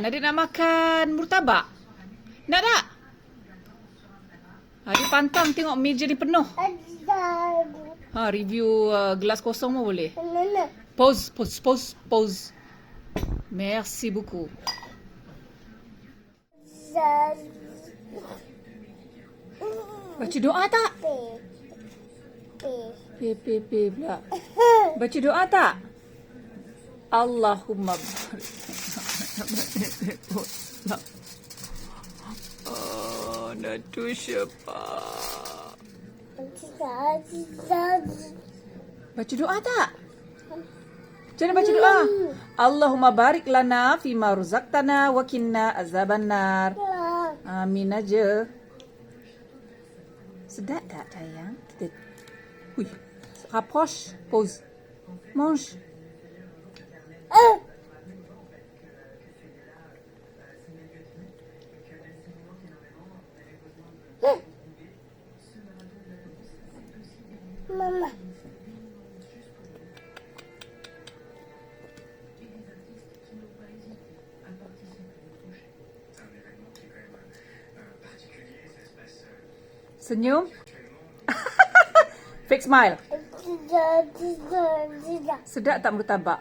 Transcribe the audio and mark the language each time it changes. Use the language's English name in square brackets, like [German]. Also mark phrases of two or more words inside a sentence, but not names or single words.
[Malay] Adik nak makan murtabak. Nak tak? Dia pantang tengok meja ni penuh. Review gelas kosong pun boleh. [French] Pause. Merci beaucoup. [Malay] Baca doa tak? P pula. Baca doa tak? [Arabic] اللهم بارك. [Malay] Natu siapa? Baca doa tak? Jangan baca doa. [Arabic] اللهم بارك لنا فيما رزقتنا وقنا عذاب النار. [Malay] Amin aja. Sedap tak sayang? [French] Oui. Rapproche. Pause. Mange. Maman. [Malay] Senyum. [English] Fake smile. [Malay] Sedap tak murtabak?